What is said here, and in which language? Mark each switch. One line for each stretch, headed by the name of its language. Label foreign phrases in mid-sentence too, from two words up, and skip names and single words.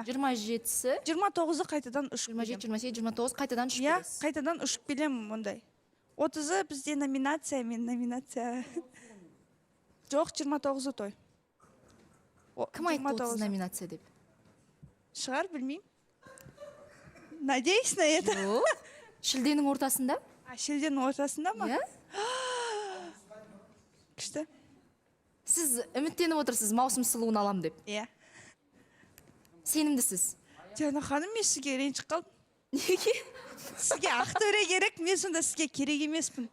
Kazakh: 27-сі, 29-ы қайтадан ұшып 27, 28, 29 қайтадан ұшып Иә, келесіз. қайтадан ұшып келем ондай. 30-ы бізде номинация, мен номинация. Жоқ, 29-ы той. Кім айтты 30 номинация деп? Шығар, білмеймін.
Russian: Надеюсь на это.
Kazakh: Жоқ, шілденің ортасында. Шілденің ортасында ма? Иә? Күшті. Сіз үміттеніп отырсыз, маусым сұлуын алам деп. Иә. Сенімдісіз. Диана ханым, мен сізге ренжіп қалдым. Неге? Сізге ақтөре керек, мен сонда сізге керек емеспін.